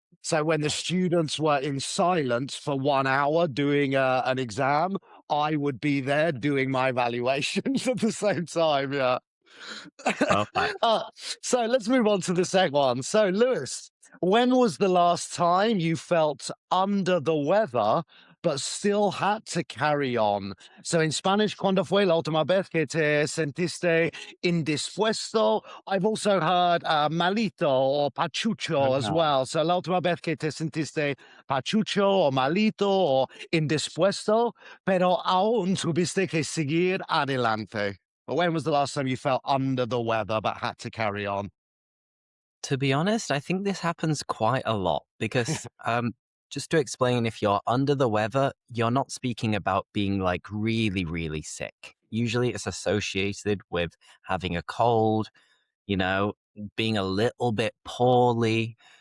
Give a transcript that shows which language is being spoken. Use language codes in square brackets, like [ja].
[en] So when the students were in silence for 1 hour doing an exam, I would be there doing my evaluations at the same time. Yeah. Perfect. uh, so let's move on to the second one. So, Lewis, when was the last time you felt under the weather but still had to carry on? So, in Spanish, [es] ¿cuándo fue la última vez que te sentiste indispuesto? [en] I've also heard malito or pachucho as Ah. well. [es] So, la última vez que te sentiste pachucho o malito o indispuesto, pero aún tuviste que seguir adelante. [en] But when was the last time you felt under the weather but had to carry on? To be honest, I think this happens quite a lot because, just to explain, if you're under the weather, you're not speaking about being like really, really sick. Usually it's associated with having a cold, you know, being a little bit poorly.